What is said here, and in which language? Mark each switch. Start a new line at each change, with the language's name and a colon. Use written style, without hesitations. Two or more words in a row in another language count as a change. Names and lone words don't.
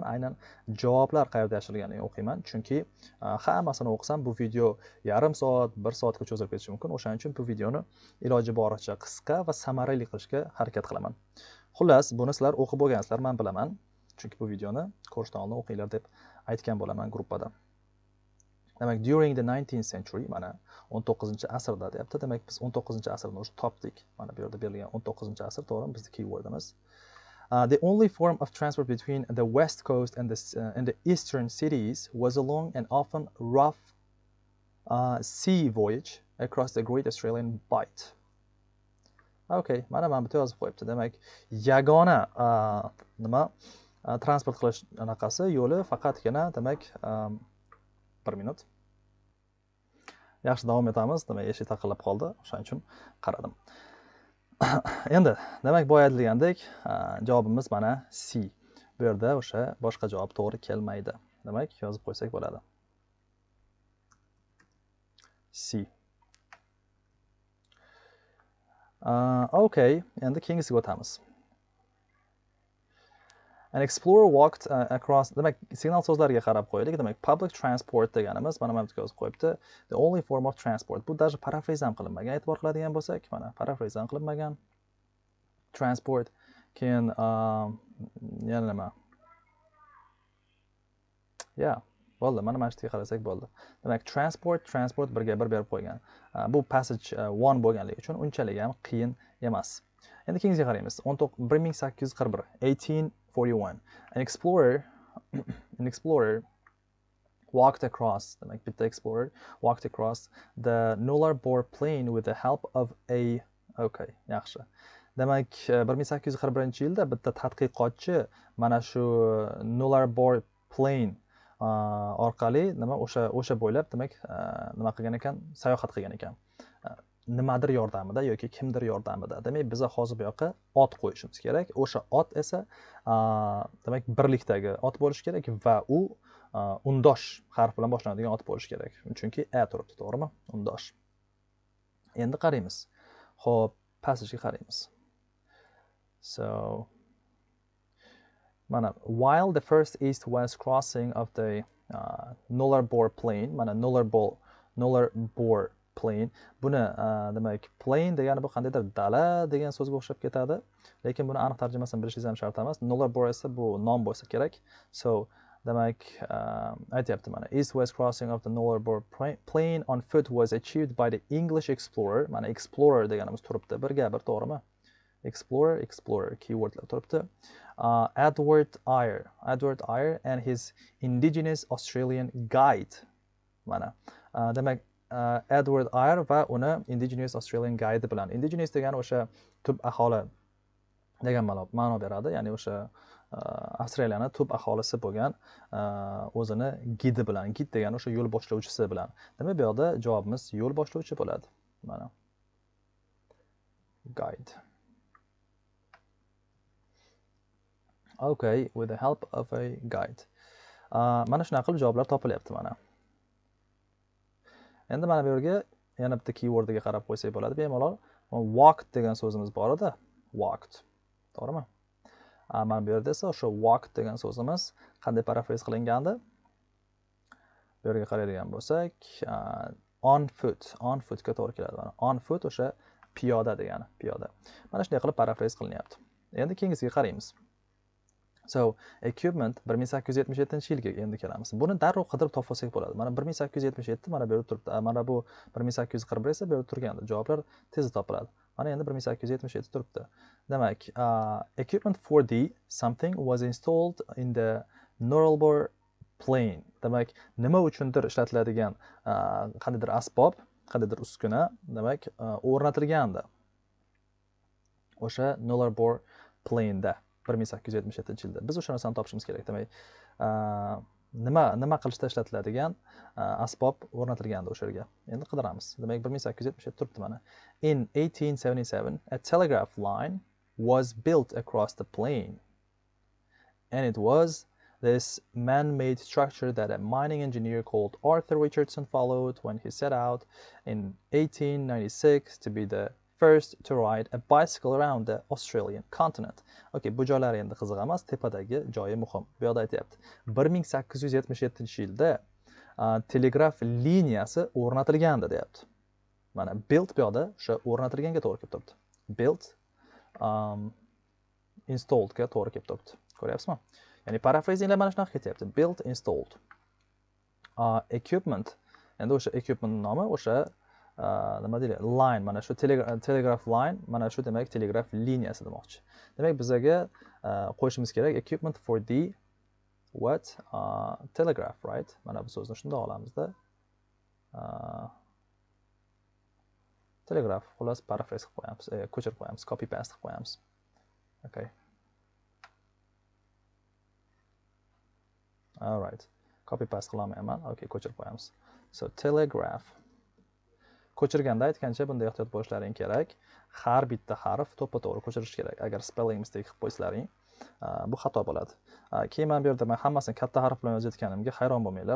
Uzbek: Aynan javoblar qayerda yashirilganini o'qiyman, chunki hammasini o'qisam bu video yarim soat, 1 soatga cho'zilib ketishi mumkin. O'shaning uchun bu videoni iloji boricha qisqa va samarali qilishga harakat qilaman. Xullas, buni sizlar o'qib bo'lgansizlar, men bilaman. Chunki bu videoni ko'rishdan oldin o'qinglar deb aytgan bo'laman gruppada. Demak,
English: during the 19th century,
Uzbek: mana 19-asrda deyapti. Demak, biz 19-asrni o'sha topdik. Mana bu yerda berilgan 19-asr, to'g'rimi? Bizning keywordimiz.
English: The only form of transport between the west coast and the eastern cities was a long and often rough sea voyage across the Great Australian Bight.
Uzbek: Okay, mana bu yerda yozib qo'yibdi. Demak, yagona nima transport qilish anaqasi yo'li faqatgina demak 1 minut. Yaxshi, davom etamiz. Demak, eshik taqillab qoldi. O'shaning uchun qaradim. Endi, demak, boya aytilgandek, javobimiz mana C. Bu yerda o'sha boshqa javob to'g'ri kelmaydi. Demak, yozib qo'ysak bo'ladi. C. Okay, endi keyingisiga o'tamiz.
English: An explorer walked across,
Uzbek: demak, signal so'zlariga qarab qo'yaylik. Demak,
English: public transport
Uzbek: deganimiz mana bu yerga yozib qo'yibdi.
English: The only form of transport.
Uzbek: Bu даже paraphrase ham qilinmagan. E'tibor qiladigan bo'lsak, mana paraphrase ham qilinmagan. Transport, keyin yana nima? Bo'ldi. Mana shu yerga qarasak bo'ldi. Demak, transport birga bir berib qo'ygan. Bu passage 1 bo'lganligi uchun unchalik ham qiyin emas. Endi keyingisiga qaraymiz. 1841, 1841.
English: An explorer walked across,
Uzbek: demak, bitta
English: explorer walked across the Nullarbor plain with the help of a,
Uzbek: okay, yaxshi. Demak, 1841-yilda bitta tadqiqotchi mana shu Nullarbor plain orqali nima o'sha bo'ylab demak nima qilgan ekan, sayohat qilgan ekan. Nimadir yordamida yoki kimdir yordamida. Demak, biz hozir bu yoqqa ot qo'yishimiz kerak. O'sha ot esa demak birlikdagi ot bo'lishi kerak va u undosh harf bilan boshlanadigan ot bo'lishi kerak. Chunki a turibdi, to'g'rimi? Undosh. Endi qaraymiz. Xo'p, passagega qaraymiz.
English: So mana while the first east-west crossing of the Nullarbor plain,
Uzbek: mana Nullarbor plain. Buni demak plain degani bu qandaydir dala degan so'zga o'xshab ketadi, lekin buni aniq tarjimasini bilishingiz ham shart emas. Nullarbor esa bu nom bo'lsa kerak. So demak aytyapti mana
English: east-west crossing of the Nullarbor plain on foot was achieved by the English explorer.
Uzbek: Mana explorer deganimiz turibdi. Birga bir, to'g'rimi? Explorer keywordlar turibdi.
English: Edward Eyre and his indigenous Australian guide.
Uzbek: Mana demak Edward Eyre va uni
English: indigenous Australian guide
Uzbek: bilan. Indigenous degani o'sha tub aholi degan ma'no beradi. Ya'ni o'sha Avstraliyani tub aholisi bo'lgan o'zini gidi bilan. Gid degani o'sha yo'l boshlovchisi bilan. Demak, bu yerda javobimiz yo'l boshlovchi bo'ladi. mana guide.
English: Okay, with the help of a guide.
Uzbek: Mana shunaqa qilib javoblar topilyapti mana. Endi mana bu yerga yana bitta keywordga qarab qo'ysak bo'ladi bemalol. Walked degan so'zimiz bor edi. Walked. To'g'rimi? Mana bu yerda esa o'sha walked degan so'zimiz qanday paraphrase qilingandi? Bu yerga qaraydigan bo'lsak,
English: on foot
Uzbek: ga to'g'ri keladi mana.
English: On foot
Uzbek: o'sha piyoda degani, piyoda. Mana shunday qilib paraphrase qilinyapti. Endi keyingisiga qaraymiz. So, equipment 1877-yilga endi kelamiz. Buni darrov qidirib topsak bo'ladi. Mana 1877 mana bu yerda turibdi. Mana bu 1841 esa bu yerda turgandi. Javoblar tez topiladi. Mana endi 1877 turibdi. Demak,
English: equipment for the something was installed in the Norelbor plane.
Uzbek: Demak, nima uchundir ishlatiladigan qandaydir asbob, qandaydir uskuna, demak, o'rnatilgandi. O'sha Norelbor plane da 1877-yilda. Biz o'sha narsani topishimiz kerak. Demak, nima qilishda ishlatiladigan asbob o'rnatilgandi o'sha yerga. Endi qidiramiz. Demak, 1877 turibdi mana.
English: In 1877, a telegraph line was built across the plain. And it was this man-made structure that a mining engineer called Arthur Richardson followed when he set out in 1896 to be the first to ride a bicycle around the Australian continent.
Uzbek: Okay, bu joylar endi qiziq emas, tepadagi joyi muhim. Bu yerda aytyapti. 1877-yilda telegraf liniyasi o'rnatilgandi deyapti. Mana built bu yerda o'sha o'rnatilganga to'g'ri kelib turibdi.
English: Built installed
Uzbek: ga to'g'ri kelib turibdi. Ko'ryapsizmi? Ya'ni paraphrasinglar mana shunaqa ketyapti.
English: Built, installed. Equipment.
Uzbek: Endi o'sha equipment nomi o'sha nima deyiladi? Line, mana shu
English: telegraph line,
Uzbek: mana shu demak telegraf liniyasi demoqchi. Demak, bizga qo'yishimiz kerak
English: equipment for the what? Telegraph, right?
Uzbek: Mana bu so'zni shunday olamizda. Telegraph, xullas paraphrase qilib qo'yamiz, ko'chirib qo'yamiz,
English: copy paste
Uzbek: qilib qo'yamiz.
English: Okay. All right. Copy paste
Uzbek: qilolmayman. Okay, ko'chirib qo'yamiz.
English: So telegraph.
Uzbek: Ko'chirganda aytgancha bunday ehtiyot bo'lishlaring kerak. Har bitta harf to'ppa-to'g'ri ko'chirish kerak. Agar
English: spelling mistake
Uzbek: qilib qo'ysalaring, bu xato bo'ladi. Keyin men bu yerda men hammasini katta harf bilan yozayotganimga hayron bo'lmanglar.